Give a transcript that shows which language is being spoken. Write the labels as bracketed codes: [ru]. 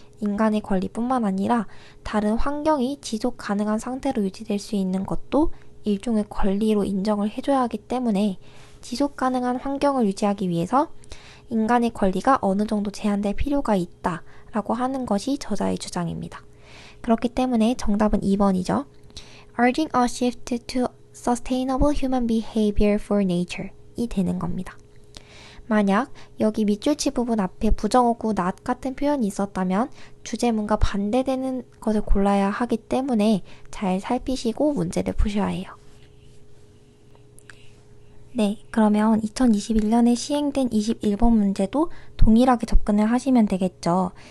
[ko] 인간의 권리뿐만 아니라 다른 환경이 지속 가능한 상태로 유지될 수 있는 것도 일종의 권리로 인정을 해줘야 하기 때문에 지속 가능한 환경을 유지하기 위해서 인간의 권리가 어느 정도 제한될 필요가 있다라고 하는 것이 저자의 주장입니다. 그렇기 때문에 정답은 2번이죠. [en] Urging a shift to sustainable human behavior for nature [ko] 이 되는 겁니다. 만약 여기 밑줄치 부분 앞에 부정어구 not 같은 표현이 있었다면 주제문과 반대되는 것을 골라야 하기 때문에 잘 살피시고 문제를 푸셔야 해요. 네, 그러면 2021년에 시행된 21번 문제도 동일하게 접근을 하시면 되겠죠.